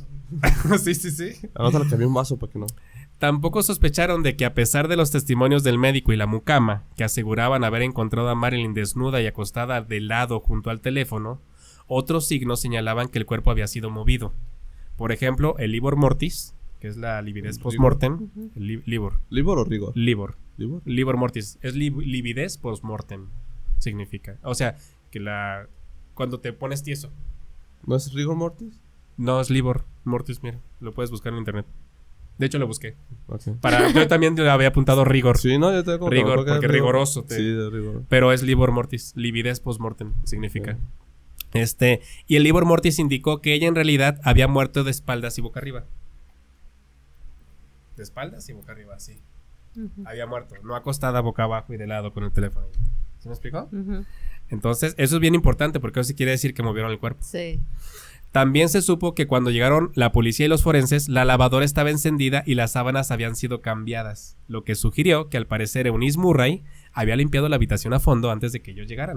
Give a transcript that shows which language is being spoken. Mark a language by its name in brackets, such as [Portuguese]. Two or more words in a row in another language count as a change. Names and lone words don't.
[Spanish] Sí. Anótale que había un vaso para que no. Tampoco sospecharon de que a pesar de los testimonios del médico y la mucama, que aseguraban haber encontrado a Marilyn desnuda y acostada de lado junto al teléfono, otros signos señalaban que el cuerpo había sido movido. Por ejemplo, el [Latin] livor mortis, [Spanish] que es la lividez post-mortem. ¿Livor o rigor? [Latin] Livor mortis. [Spanish] Es lividez post-mortem, significa. O sea, que cuando te pones tieso. ¿No es [Latin] rigor mortis? [Spanish] No, es [Latin] livor mortis, [Spanish] mira. Lo puedes buscar en internet. De hecho, lo busqué. Okay. Yo también le había apuntado rigor. Sí, no, yo te como rigor, porque rigoroso. Sí, de rigor. Pero es [Latin] livor mortis. [Spanish] Lividez post-mortem, significa. Okay. Y el [Latin] livor mortis [Spanish] indicó que ella en realidad había muerto de espaldas y boca arriba. De espaldas y boca arriba, sí. Había muerto, no acostada boca abajo y de lado con el teléfono. ¿Se me explicó? Entonces, eso es bien importante porque eso sí quiere decir que movieron el cuerpo. Sí. También se supo que cuando llegaron la policía y los forenses, la lavadora estaba encendida y las sábanas habían sido cambiadas, lo que sugirió que al parecer Eunice Murray había limpiado la habitación a fondo antes de que ellos llegaran.